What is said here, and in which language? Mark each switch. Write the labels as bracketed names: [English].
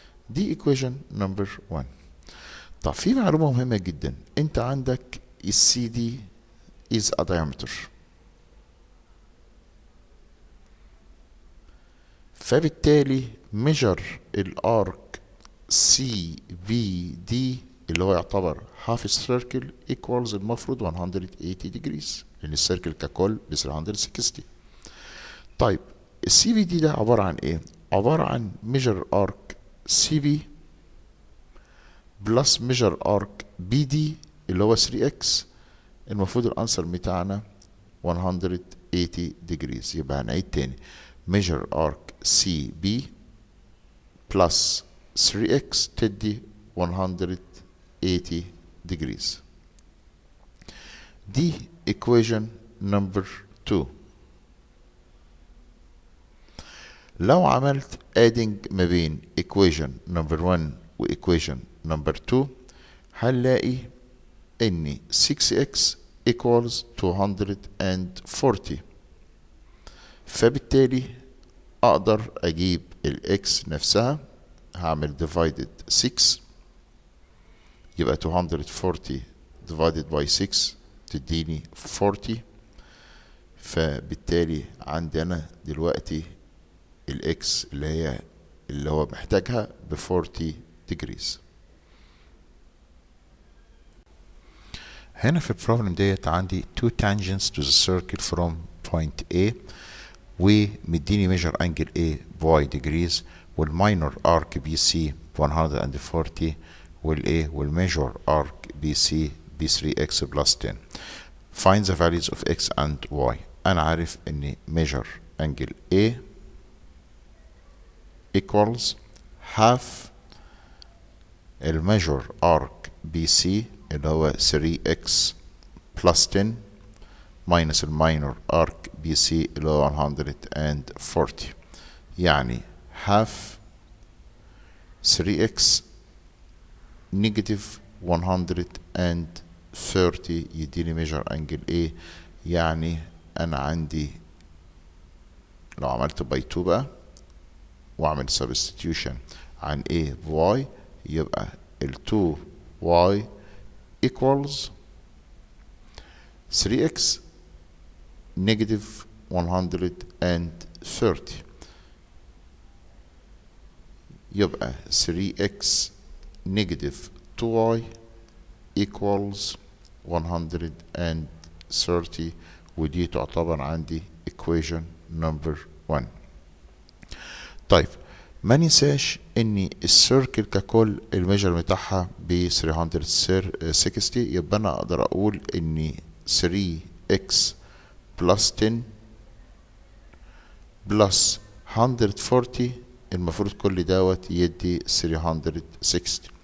[English] دي equation number 1. [Arabic] طب في معلومة مهمة جدا، انت عندك [English] CD is a diameter، [Arabic] فبالتالي measure الارك CVD اللي هو يعتبر [English] half circle equals [Arabic] المفروض 180 degrees لان السيركل ككل ب 360. طيب السي في دي ده عبارة عن ايه؟ عبارة عن measure arc CB plus measure arc BD اللي هو 3x. المفروض الانسر بتاعنا 180 degrees. [English] يبقى هنعيد تاني measure arc CB plus 3x تدي 180 degrees. دي equation number 2. لو عملت adding ما بين equation number 1 و equation number 2 هنلاقي ان 6x equals 240. [Arabic] فبالتالي اقدر اجيب الاكس نفسها، هعمل divided 6 يبقى 240 divided by 6 تديني 40. فبالتالي عندي انا دلوقتي الاكس اللي هو محتاجها ب 40 degrees. هنا في البروبلم ديت عندي two tangents to the circle from point A ومديني measure angle A ب y degrees والminor arc BC ب 140 والA والmeasure arc BC ب 3x plus 10. [English] Find the values of x and y. [Arabic] أنا عارف إن [English] measure angle A equals half الميجر arc BC [Arabic] اللي هو 3x plus 10 minus الماينور arc BC اللي هو [English] 140. [Arabic] يعني half 3x negative 130 يديني ميجر انجل A. يعني انا عندي لو عملت باي 2 بقى واعمل substitution عن A ب y يبقى ال 2y equals 3x negative 130. [English] يبقى 3x negative 2y equals 130 [Arabic] ودي تعتبر عندي [English] equation number 1. [Arabic] طيب ما ننساش ان السيركل ككل الميجر بتاعها ب 360. يبقى انا اقدر اقول ان 3x plus 10 plus 140 المفروض كل دوت يدي 360.